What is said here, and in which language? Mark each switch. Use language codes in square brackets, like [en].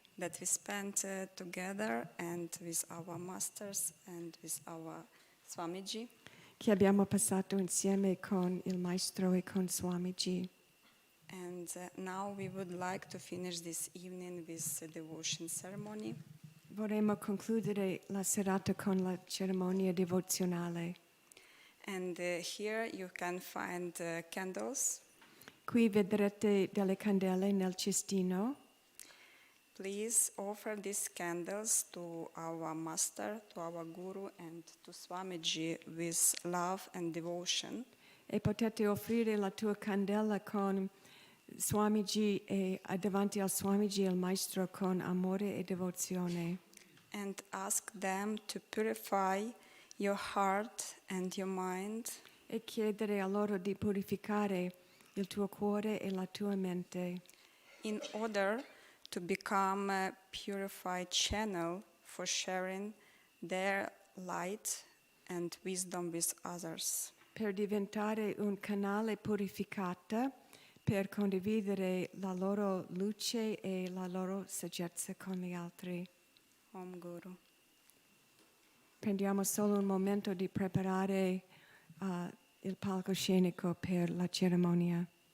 [en] that we spent together and with our masters and with our Swamiji. [it] che abbiamo passato insieme con il Maestro e con Swamiji. [en] And now we would like to finish this evening with a devotion ceremony. [it] vorremmo concludere la serata con la cerimonia devozionale. [en] And here you can find candles. [it] Qui vedrete delle candele nel cestino. [en] Please offer these candles to our Master, to our Guru, and to Swamiji with love and devotion. [it] E potete offrire la tua candela con Swamiji e davanti al Swamiji e al Maestro con amore e devozione. [en] And ask them to purify your heart and your mind. [it] E chiedere a loro di purificare il tuo cuore e la tua mente. [en] In order to become a purified channel for sharing their light and wisdom with others. [it] Per diventare un canale purificato, per condividere la loro luce e la loro saggezza con gli altri. [sa] Om Guru. [it] Prendiamo solo un momento di preparare il palcoscenico per la cerimonia.